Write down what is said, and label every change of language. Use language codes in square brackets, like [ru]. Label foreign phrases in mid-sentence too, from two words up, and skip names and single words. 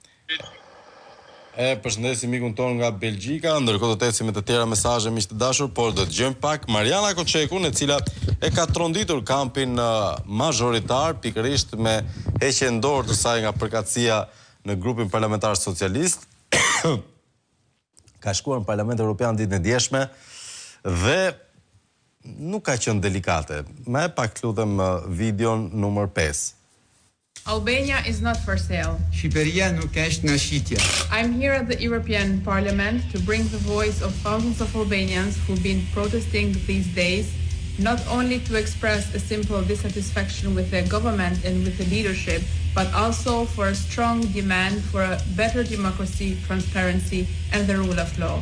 [sq] E përshëndesim mikun ton nga Belgjika, ndërkohë do të ecim me të tjera mesazhe miq të dashur, por do të dëgjojmë pak Mariana Koçekun, e cila e ka tronditur kampin mazhoritar pikërisht me heqjen dorë të saj nga përkatësia në grupin parlamentar socialist. Ka shkuar në Parlamentin Evropian ditën e djeshme dhe nuk ka qenë delikate. Më pak lutem videon numër 5. [en] Albania is not for sale. [sq] Shqipëria nuk është në shitje. [en] I'm here at the European Parliament to bring the voice of thousands of Albanians who've been protesting these days, not only to express a simple dissatisfaction with the government and with the leadership, but also for a strong demand for a better democracy, transparency, and the rule of law.